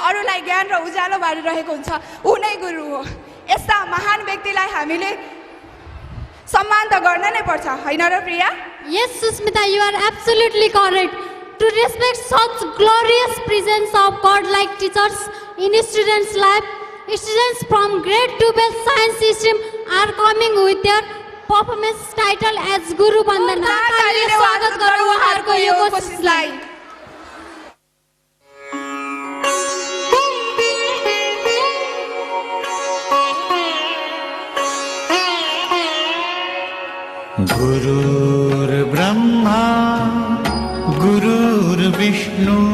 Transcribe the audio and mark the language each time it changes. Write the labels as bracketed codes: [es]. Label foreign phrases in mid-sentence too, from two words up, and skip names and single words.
[ne] अरूलाई ज्ञान र उज्यालो बाँडिरहेको हुन्छ ऊ नै गुरु हो। यस्ता महान व्यक्तिलाई हामीले सम्मान त गर्न नै पर्छ, होइन र प्रिया? [en] Yes, Susmita, you are absolutely correct. To respect such glorious presence of God-like teachers in students' life, students from grade 12 science stream are coming with their performance title as Guru Vandana. [ne] तालीले स्वागत गरौँ उहाँहरूको यो कोसिसलाई। [sa] गुरुर्ब्रह्मा गुरुर्विष्णु